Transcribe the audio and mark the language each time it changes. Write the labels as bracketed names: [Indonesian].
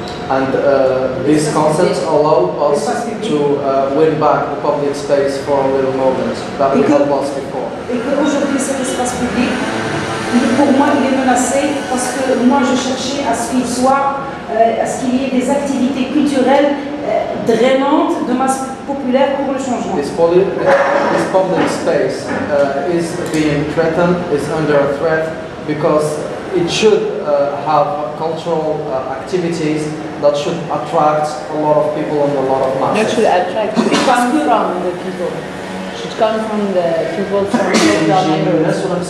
[English] And these concepts allow us to win back the public space for a little moment that we had lost before. [French] Et qu'aujourd'hui, cet espace public, pour moi, il est menacé parce que moi, je cherchais à ce qu'il soit, à ce qu'il y ait des activités culturelles drainantes de masse populaire pour le changement. [English] This public space is being threatened, is under threat because it should have cultural activities that should attract a lot of people and a lot of masses. Not should attract, should come from the people. Should come from the people from the neighborhoods.